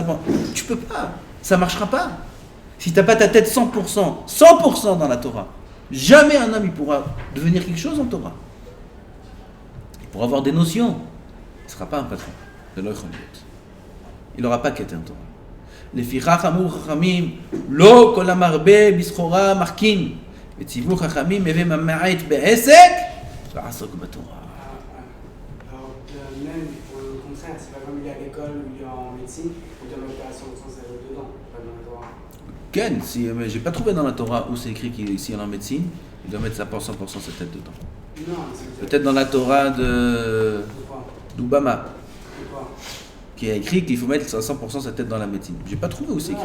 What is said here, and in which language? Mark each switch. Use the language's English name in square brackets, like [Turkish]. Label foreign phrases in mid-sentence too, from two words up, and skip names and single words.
[French] Tu peux pas. Ça marchera pas. Si tu n'as pas ta tête 100% dans la Torah, jamais un homme il pourra devenir quelque chose en Torah. Il pourra avoir des notions. Il ne sera pas un patron. Il n'aura pas qu'à être un Torah. [Hebrew] לפיכך אמרו חכמים, לא כל המרבה בסחורה מחכין, וציוו חכמים הווה ממעט בעסק, ועסוק בתורה. [French] Alors, même pour le contraire, c'est pas comme il est à l'école ou il est en médecine, on doit mettre à 100% sa tête dedans, pas dans la Torah. Ken, mais j'ai pas trouvé dans la Torah où c'est écrit qu'ici en médecine, il doit mettre 100% sa tête dedans. Non, c'est Peut-être dans la Torah d'Obama, qui a écrit qu'il faut mettre à 100% sa tête dans la médecine. J'ai pas trouvé où c'est écrit.